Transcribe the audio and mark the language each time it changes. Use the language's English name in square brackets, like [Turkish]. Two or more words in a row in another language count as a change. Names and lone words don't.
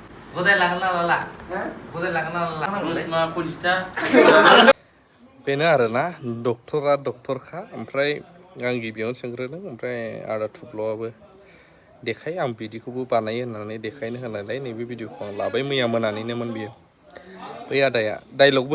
[Bodo] gobai lagan lala. Gobai lagan lala. Rusma polista. बेनो आरोना डक्टरा डक्टरखा ओमफ्राय आं गिबियावनो सोंग्रोदों ओमफ्राय आदा थुब्ल'आबो देखाय आं बिदिखौबो बानायो होननानै देखायनो होनायलाय नैबे भिडिअखौ आं लाबाय मैया मोनानिनोमोन बियो बै आदाया डायलगबो